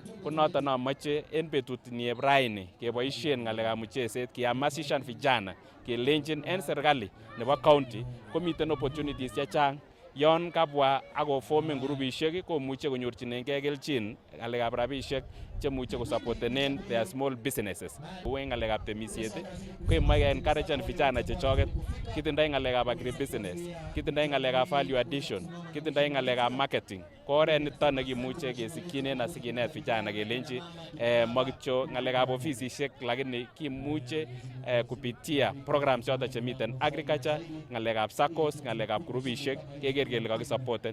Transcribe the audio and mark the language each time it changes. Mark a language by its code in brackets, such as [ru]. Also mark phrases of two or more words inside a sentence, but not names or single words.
[kln] Ko noton amoche en betut nieb raini keboisien ng'alekab mucheset kihamasishan vijana kelenjin en serikali nebo county komiten opportunities chechang yon kabwa ako formen kurubisiek komuche konyorchinengei kelchin ng'alekab rabisiek chemuche kosupportenen [en] their small businesses. [kln] Kou en ng'alekab temisiet kemoe encouragen vijana chechoket, kitindoi ng'alekab agribusiness, kitindoi ng'alekab [en] value addition, [kln] kitindoi ng'alekab marketing. Ko oret niton nekimuche kesikyinen asikinet vijana kelenji makityo ng'alekab ofisisiek, lakini kimuche kupitia programs choton chemiten agriculture, ng'alekab SACCOs, ng'alekab kurubisiek keker kele kakisupporten.